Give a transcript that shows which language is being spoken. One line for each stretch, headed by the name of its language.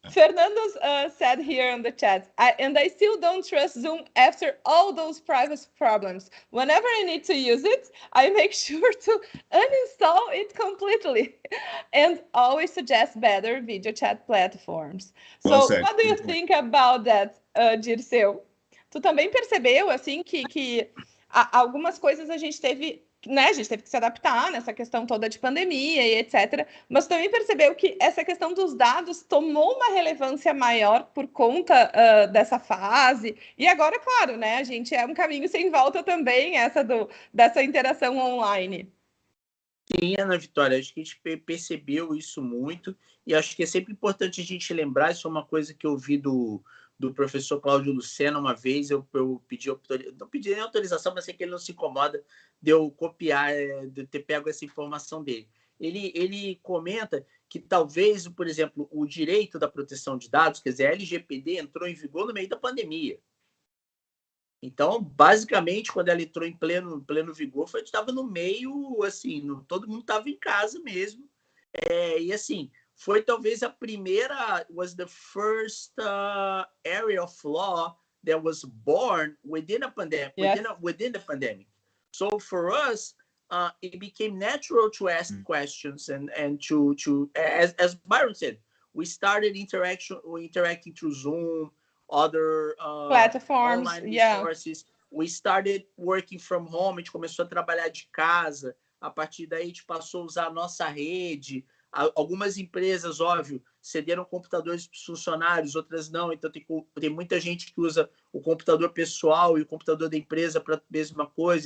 English: Fernando said here in the chat, I still don't trust Zoom after all those privacy problems. Whenever I need to use it, I make sure to uninstall it completely and always suggest better video chat platforms. So, what do you think about that, Dirceu?
Portuguese: Tu também percebeu, assim, que algumas coisas a gente teve que se adaptar nessa questão toda de pandemia e etc. Mas também percebeu que essa questão dos dados tomou uma relevância maior por conta dessa fase. E agora, claro, né? A gente é um caminho sem volta também, dessa interação online. Sim, Ana Vitória, acho que a gente percebeu isso muito. E acho que é sempre importante a gente lembrar, isso é uma coisa que eu vi do professor Cláudio Lucena uma vez, eu pedi, não pedi nem autorização, mas sei que ele não se incomoda de eu copiar, de ter pego essa informação dele. Ele comenta que talvez, por exemplo, o direito da proteção de dados, quer dizer, a LGPD entrou em vigor no meio da pandemia. Então, basicamente, quando ela entrou em pleno vigor, a gente estava no meio, assim, todo mundo estava em casa mesmo. E assim, foi talvez a primeira,
English: was the first area of law that was born within a pandemic, yes. within the pandemic. So for us, it became natural to ask questions and to as Byron said, we started interacting through Zoom, other platforms, online resources. Yeah. We started working from home,
Portuguese: a gente começou a trabalhar de casa. A partir daí, a gente passou a usar a nossa rede. Algumas empresas, óbvio, cederam computadores para os funcionários, outras não. Então, tem muita gente que usa o computador pessoal e o computador da empresa para a mesma coisa.